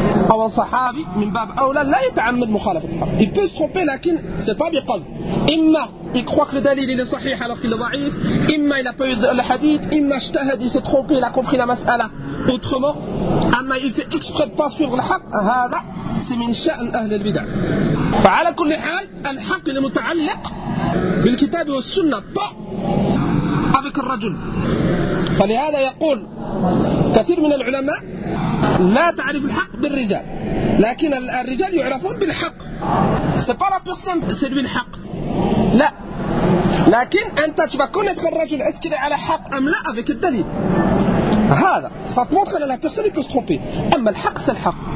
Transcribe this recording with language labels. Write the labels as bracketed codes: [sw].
[ar] أو صحابي من باب أولى لا يتعمد مخالفة الحق. [fr] Il peut se tromper, [ar] لكن [fr] c'est pas [ar] بقصد. [fr] إما il croit que le dalil est صحيح alors qu'il est ضعيف. إما il a pas eu le hadith. [ar] إما اجتهد, [fr] il s'est trompé, il a compris la مسألة autrement. أما il fait exprès de pas suivre le حق. [ar] هذا c'est من شأن أهل البدع. فعلى كل حال الحق المتعلق بالكتاب والسنة [fr] pas avec le [ar] رجل. فلهذا يقول كثير من العلماء لا تعرف الحق بالرجال لكن الرجال يعرفون بالحق [fr] c'est pas la personne c'est lui le haq [ar] لا لكن انت تبا [fr] connaître الرجل est-ce qu'il est à la haq [ar] ام لا [fr] avec le dalil هذا ça te montre que la personne peut se tromper [ar] اما الحق [fr] c'est le haq